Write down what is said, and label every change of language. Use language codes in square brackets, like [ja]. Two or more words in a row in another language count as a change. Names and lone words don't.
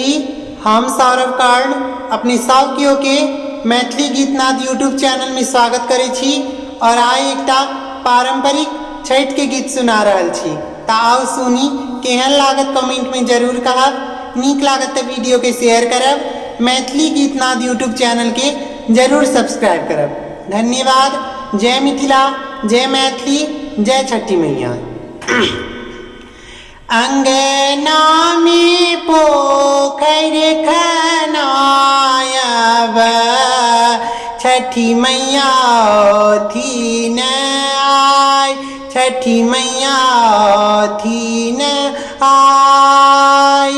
[mai] हम सौरभ कर्ण अपने सावकियों के मैथिली गीतनाद यूट्यूब चैनल में स्वागत करे छी और आइ एकटा पारंपरिक छठ के गीत सुना रहल छी। ता आओ सुनी, केहन लागत कमेंट में जरूर कहब, नीक लागत तो वीडियो के शेयर करब, मैथिली गीतनाद यूट्यूब चैनल के जरूर सब्सक्राइब करब। धन्यवाद। जय मिथिला, जय मैथिली, जय छठी मैया। अंगना में पोखर खनायब, छठी मैया थीन आय, छठी मैया थीन आय।